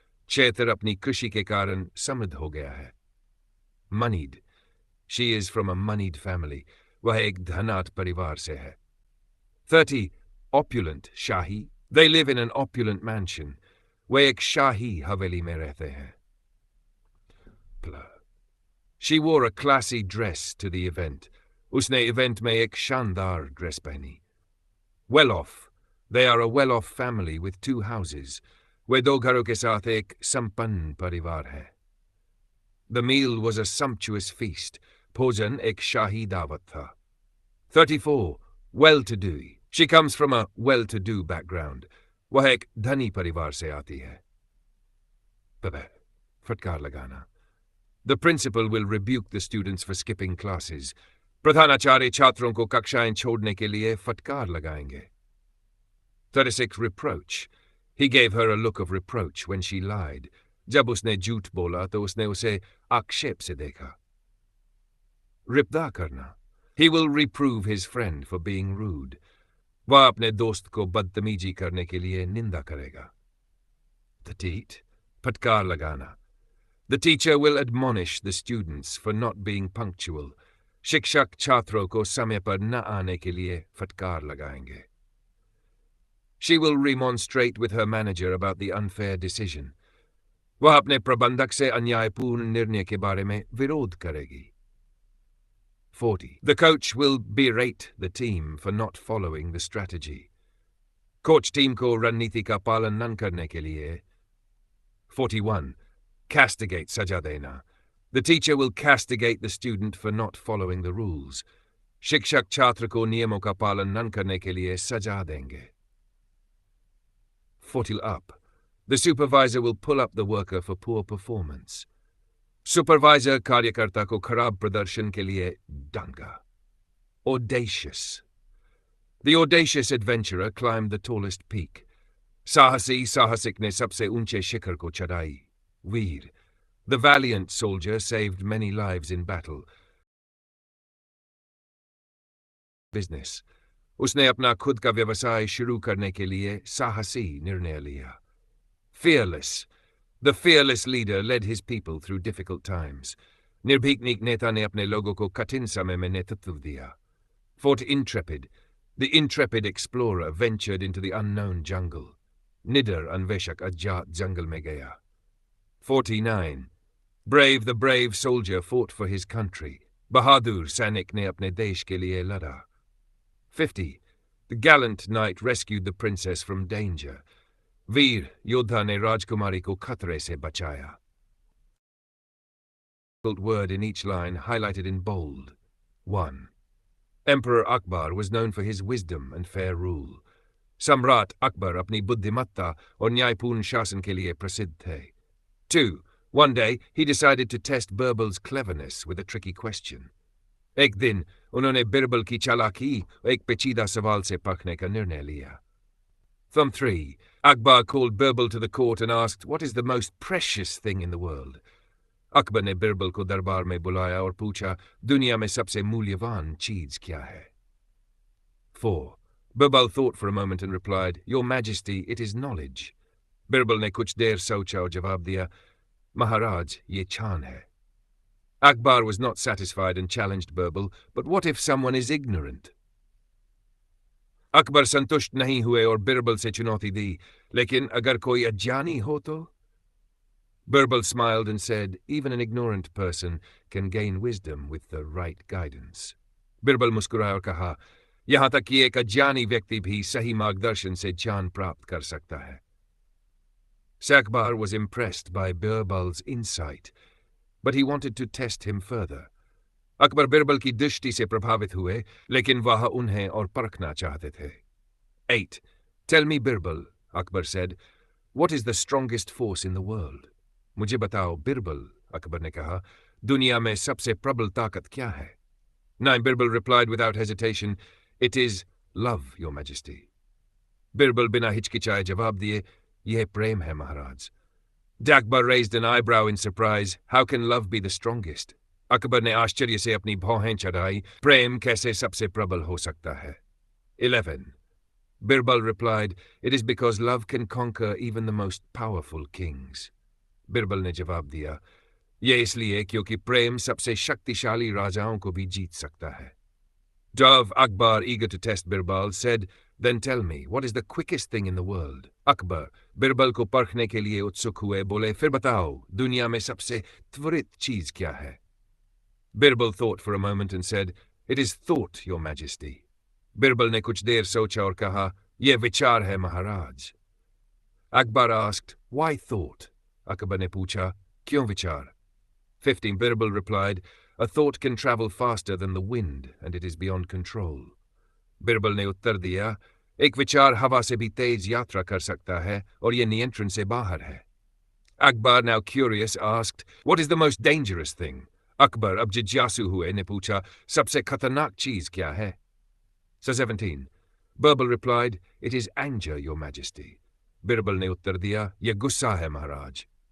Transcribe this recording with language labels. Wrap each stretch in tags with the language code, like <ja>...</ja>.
<hi>क्षेत्र अपनी कृषि के कारण समृद्ध हो गया है।</hi> <en>Moneyed. She is from a moneyed family.</en> <hi>वह एक धनाढ्य परिवार से है।</hi> <en>30. Opulent. शाही. They live in an opulent mansion.</en> <hi>वे एक शाही हवेली में रहते हैं।</hi> <en>She wore a classy dress to the event.</en> <hi>उसने इवेंट में एक शानदार ड्रेस पहनी।</hi> <en>Well off. They are a well-off family with 2 houses.</en> <hi>वे 2 घरों के साथ एक संपन्न परिवार है।</hi> <en>The meal was a sumptuous feast.</en> <hi>भोजन एक शाही दावत था।</hi> <en>34. Well-to-do. She comes from a well-to-do background.</en> <hi>वह एक धनी परिवार से आती है। फटकार लगाना.</hi> <en>The principal will rebuke the students for skipping classes.</en> <hi>प्रधानाचार्य छात्रों को कक्षाएं छोड़ने के लिए फटकार लगाएंगे।</hi> <en>36. Reproach. He gave her a look of reproach when she lied.</en> <hi>जब उसने झूठ बोला तो उसने उसे आक्षेप से देखा। रिप्दा करना.</hi> <en>He will reprove his friend for being rude.</en> <hi>वह अपने दोस्त को बदतमीजी करने के लिए निंदा करेगा.</hi> <en>The teat,</en> <hi>फटकार लगाना.</hi> <en>The teacher will admonish the students for not being punctual.</en> <hi>शिक्षक छात्रों को समय पर न आने के लिए फटकार लगाएंगे.</hi> <en>She will remonstrate with her manager about the unfair decision.</en> <hi>वह अपने प्रबंधक से अन्यायपूर्ण निर्णय के बारे में विरोध करेगी.</hi> <en>40. The coach will berate the team for not following the strategy.</en> <hi>Coach team को रणनीति का पालन न करने के लिए. 41. Castigate, सजा देना.</hi> <en>The teacher will castigate the student for not following the rules.</en> <hi>शिक्षक छात्र को नियमों का पालन न करने के लिए सजा देंगे.</hi> <en>40 up. The supervisor will pull up the worker for poor performance.</en> <hi>Supervisor कार्यकर्ता को खराब प्रदर्शन के लिए डांगा.</hi> <en>Audacious. The audacious adventurer climbed the tallest peak.</en> <hi>साहसी साहसिक ने सबसे ऊंचे शिखर को चढ़ाई. वीर.</hi> <en>The valiant soldier saved many lives in battle. Business.</en> <hi>उसने अपना खुद का व्यवसाय शुरू करने के लिए साहसी निर्णय लिया.</hi> <en>Fearless. The fearless leader led his people through difficult times.</en> <hi>निर्भीक नेता ने अपने लोगों को कठिन समय में नेतृत्व दिया.</hi> <en>Fort intrepid. The intrepid explorer ventured into the unknown jungle.</en> <hi>निडर अन्वेषक अज्ञात जंगल में गया.</hi> <en>49. Brave the brave soldier fought for his country.</en> <hi>बहादुर सैनिक ने अपने देश के लिए लड़ा.</hi> <en>50. The gallant knight rescued the princess from danger.</en> <hi>वीर योद्धा ने राजकुमारी को खतरे से बचाया.</hi> <en>Word in each line highlighted in bold. 1. Emperor Akbar was known for his wisdom and fair rule.</en> <hi>सम्राट अकबर अपनी बुद्धिमत्ता और न्यायपूर्ण शासन के लिए प्रसिद्ध थे.</hi> <en>2. One day he decided to test Birbal's cleverness with a tricky question.</en> <hi>एक दिन उन्होंने बिरबल की चालाकी एक पेचीदा सवाल से परखने का निर्णय लिया.</hi> <en>3. Akbar called Birbal to the court and asked, "What is the most precious thing in the world?"</en> <hi>Akbar ने बिरबल को दरबार में बुलाया और पूछा, दुनिया में सबसे मूल्यवान चीज क्या है?</hi> <en>4. Birbal thought for a moment and replied, "Your Majesty, it is knowledge."</en> <hi>Birbal ने कुछ देर सोचा और जवाब दिया, महाराज, ये छान है.</hi> <en>Akbar was not satisfied and challenged Birbal, but what if someone is ignorant?</en> <hi>Akbar संतुष्ट नहीं हुए और बिरबल से चुनौती दी, लेकिन अगर कोई अज्ञानी हो तो?</hi> <en>Birbal smiled and said, "Even an ignorant person can gain wisdom with the right guidance."</en> <hi>Birbal मुस्कुराया और कहा, यहाँ तक कि एक अज्ञानी व्यक्ति भी सही मार्गदर्शन से ज्ञान प्राप्त कर सकता है.</hi> <en>Akbar was impressed by Birbal's insight, but he wanted to test him further.</en> <hi>Akbar Birbal की दृष्टि से प्रभावित हुए, लेकिन वह उन्हें और परखना चाहते थे.</hi> <en>8. Tell me, Birbal, Akbar said, what is the strongest force in the world?</en> <hi>मुझे बताओ, बिरबल, अकबर ने कहा, दुनिया में सबसे प्रबल ताकत क्या है?</hi> <en>9. Birbal replied without hesitation, "It is love, your majesty."</en> <hi>Birbal बिना हिचकिचाए जवाब दिए, यह प्रेम है, महाराज.</hi> <en>Akbar raised an eyebrow in surprise. How can love be the strongest?</en> <hi>Akbar ने आश्चर्य से अपनी भौहें चढ़ाई. प्रेम कैसे सबसे प्रबल हो सकता है?</hi> <en>11. Birbal replied, "It is because love can conquer even the most powerful kings."</en> <hi>Birbal ने जवाब दिया, यह इसलिए क्योंकि प्रेम सबसे शक्तिशाली राजाओं को भी जीत सकता है.</hi> <en>Dove Akbar, eager to test Birbal, said, "Then tell me, what is the quickest thing in the world?"</en> <hi>Akbar Birbal को परखने के लिए उत्सुक हुए, बोले, फिर बताओ, दुनिया में सबसे त्वरित चीज क्या है?</hi> <en>Birbal thought for a moment and said, "It is thought, your majesty."</en> <hi>Birbal ने कुछ देर सोचा और कहा, यह विचार है, महाराज.</hi> <en>Akbar asked, "Why thought?"</en> <hi>Akbar ने पूछा, क्यों विचार?</hi> <en>15. Birbal replied, "A thought can travel faster than the wind, and it is beyond control."</en> <hi>Birbal ने उत्तर दिया, एक विचार हवा से भी तेज यात्रा कर सकता है और यह नियंत्रण से बाहर है.</hi> <en>Akbar, now curious, asked, "What is the most dangerous thing?"</en> <hi>Akbar अब जिज्ञासु हुए ने पूछा, सबसे खतरनाक चीज क्या है?</hi> <en>17. Birbal replied, "It is anger, your majesty."</en> <hi>Birbal ने उत्तर दिया, यह गुस्सा है, महाराज.</hi>